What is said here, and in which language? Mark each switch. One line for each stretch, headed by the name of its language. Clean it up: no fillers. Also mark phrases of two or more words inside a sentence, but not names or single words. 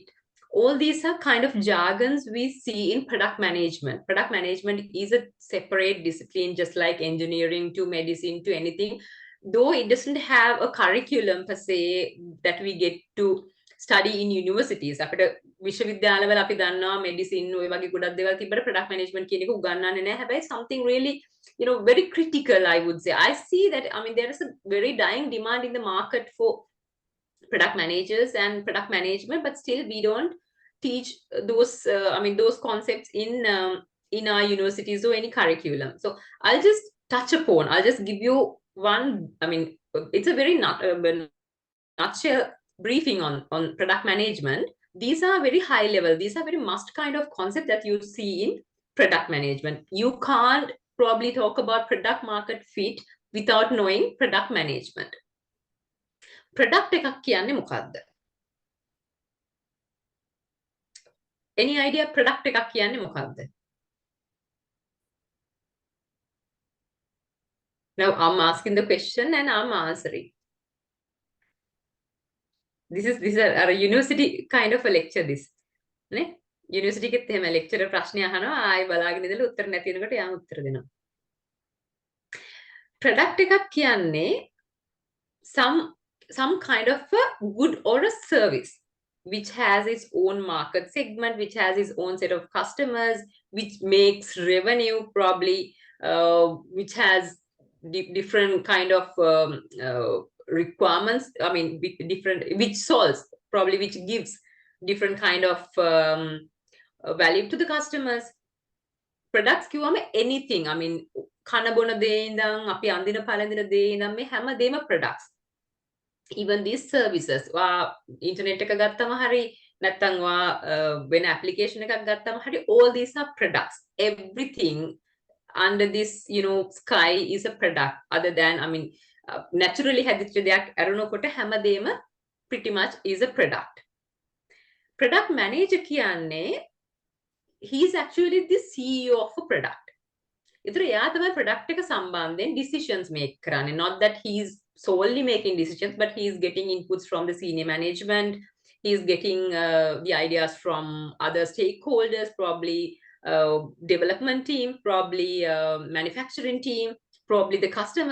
English: All these are kind of jargons we see in product management. Product management is a separate discipline, just like engineering to medicine to anything. Though it doesn't have a curriculum per se that we get to study in universities.
Sinhala: අපිට විශ්වවිද්‍යාලවල අපි දන්නවා medicine ඔය වගේ ගොඩක් දේවල් තිබ්බට
English: product management
Sinhala: කියන එක උගන්වන්නේ නැහැ.
English: හැබැයි something really, very critical, I would say. I see that, there is a very dying demand in the market for product managers and product management, but still we don't teach those concepts in our universities or any curriculum. So I'll just touch upon, I'll just give you one, it's a very nutshell briefing on product management. These are very high level, these are very must kind of concept that you see in product management. You can't probably talk about product market fit without knowing product management.
Sinhala: Product එකක් කියන්නේ මොකක්ද?
English: Any idea
Sinhala: product එකක් කියන්නේ මොකක්ද?
English: Now I'm asking the question and I'm answering. This is a university kind of a lecture this.
Sinhala: නේ? University එකෙත් එහෙම lecturer ප්‍රශ්න අහනවා ආයි බලාගෙන ඉඳලා උත්තර නැති වෙනකොට යාම උත්තර දෙනවා.
English: Product
Sinhala: එකක් කියන්නේ
English: some kind of a good or a service which has its own market segment, which has its own set of customers, which makes revenue probably, which has different kind of requirements. Which solves probably, which gives different kind of value to the customers.
Sinhala: Products කිව්වම anything. කන බොන දේ ඉඳන් අපි අඳින පළඳින දේ ඉඳන් මේ හැම දේම products.
English: Even these services,
Sinhala: internet එක ගත්තම හරි නැත්නම් වෙන application එකක් ගත්තම හරි,
English: all these are products. Everything under this sky is a product, other than naturally
Sinhala: හැදිච්ච දෙයක් අරනකොට හැමදේම
English: pretty much is a product. Product manager කියන්නේ he is actually the CEO of a product.
Sinhala: ඒතර එයා තමයි product එක සම්බන්ධයෙන්
English: decisions make
Sinhala: කරන්නේ.
English: Not that he is solely making decisions, but he is getting inputs from the senior management. He is getting the ideas from other stakeholders, probably development team, probably manufacturing team, probably the customer.